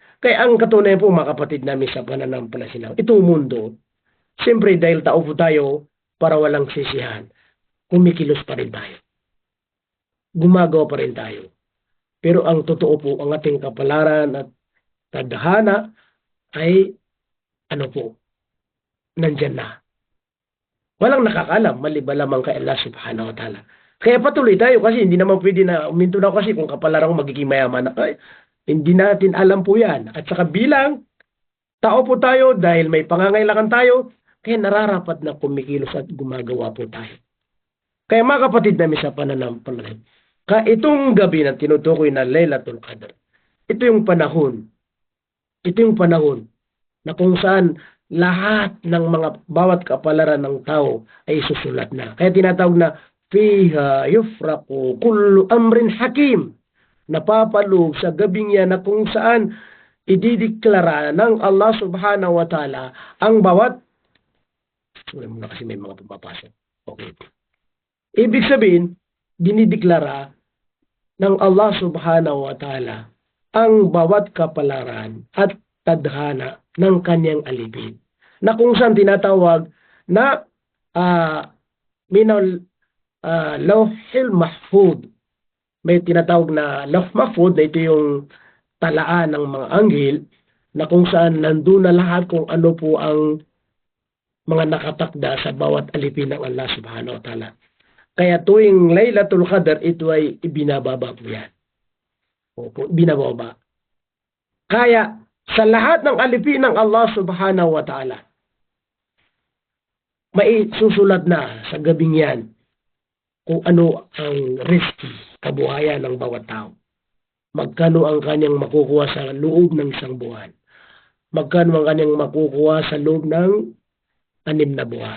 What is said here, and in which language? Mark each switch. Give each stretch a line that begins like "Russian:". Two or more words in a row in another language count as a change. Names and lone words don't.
Filipino: Kaya ang katunayan po mga kapatid namin sa pananampalataya, itong mundo, siyempre dahil tao po tayo para walang sisihan, kumikilos pa rin tayo. Gumagawa pa rin tayo. Pero ang totoo po, ang ating kapalaran at Tadhana ay ano po, nandyan na. Walang nakakalam, maliban lamang kay Allah
Arabic: سبحانه وتعالى.
Filipino: Kaya patuloy tayo kasi hindi naman pwede na uminto na kasi kung kapalaran ko magiging mayaman na. Ay, hindi natin alam po yan. At saka bilang tao po tayo dahil may pangangailangan tayo, kaya nararapat na kumikilos at gumagawa po tayo. Kaya mga kapatid namin sa pananampalataya, itong gabi na tinutukoy na Laylatul Qadr, ito yung panahon na kung saan lahat ng mga bawat kapalaran ng tao ay susulat na. Kaya tinatawag na
Arabic: فيها يفرق كل أمر حكيم.
Filipino: Napapaloob sa gabing yan na kung saan idideklara ng Allah
Arabic: سبحانه وتعالى
Filipino: ang bawat muna kasi may mga pumapasok. Okay. Ibig sabihin, dinideklara ng Allah
Arabic: سبحانه وتعالى
Filipino: ang bawat kapalaran at tadhana ng kanyang alipin. Na kung saan tinatawag na
Arabic: من اللوح المحفوظ.
Filipino: May tinatawag na
Arabic: لوح محفوظ
Filipino: na ito yung talaan ng mga anghel na kung saan nandun na lahat kung ano po ang mga nakatakda sa bawat alipin ng Allah
Arabic: سبحانه وتعالى.
Filipino: Kaya tuwing Laylatul Qadr, ito ay ibinababa po yan. Opo, binababa. Kaya sa lahat ng alipin ng Allah
Arabic: سبحانه وتعالى,
Filipino: may susulat na sa gabing yan kung ano ang risky, kabuhayan ng bawat tao. Magkano ang kanyang makukuha sa loob ng isang buwan. Magkano ang kanyang makukuha sa loob ng 6 na buwan.